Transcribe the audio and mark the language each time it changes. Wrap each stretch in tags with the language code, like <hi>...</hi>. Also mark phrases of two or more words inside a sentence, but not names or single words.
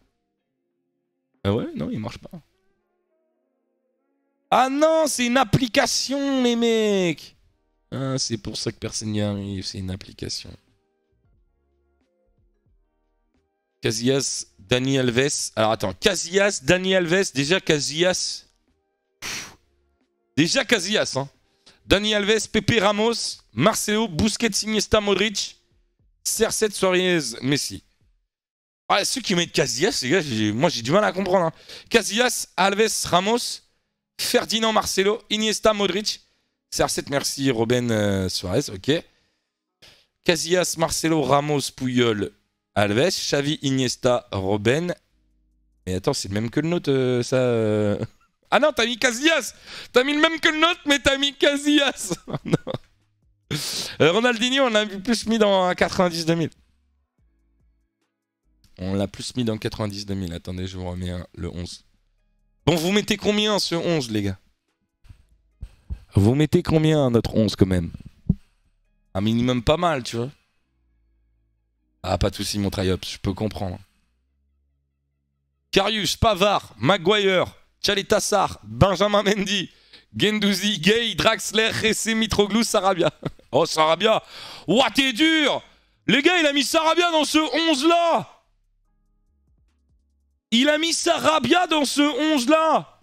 <fr>Ah ouais, non, il marche pas. Ah non, c'est une application, les mecs. Ah, c'est pour ça que personne n'y arrive, c'est une application. Casillas, Dani Alves. Alors attends, Casillas, Dani Alves, déjà Casillas... Déjà Casillas, hein. Dani Alves, Pepe Ramos, Marcelo, Busquets, Iniesta, Modric, CR7, Suarez, Messi. Ah, ceux qui mettent Casillas, les gars, moi j'ai du mal à comprendre. Hein. Casillas, Alves, Ramos, Ferdinand, Marcelo, Iniesta, Modric, CR7, merci, Robben, Suarez, ok. Casillas, Marcelo, Ramos, Puyol, Alves, Xavi, Iniesta, Robben. Mais attends, c'est le même que le nôtre, ça... Ah non, t'as mis Casillas. T'as mis le même que le nôtre, mais t'as mis Casillas. Ronaldinho, on l'a plus mis dans 90-2000. On l'a plus mis dans 90-2000. Attendez, je vous remets le 11. Bon, vous mettez combien ce 11, les gars? Vous mettez combien notre 11 quand même? Un minimum pas mal, tu vois. Ah, pas de soucis, mon try-up, je peux comprendre. Karius, Pavard, Maguire, Tchaletassar, Benjamin Mendy, Guendouzi, Gay, Draxler, Ressé, Mitroglou, Sarabia. Oh, Sarabia. Ouah, t'es dur. Les gars, il a mis Sarabia dans ce 11-là. Il a mis Sarabia dans ce 11-là.</fr>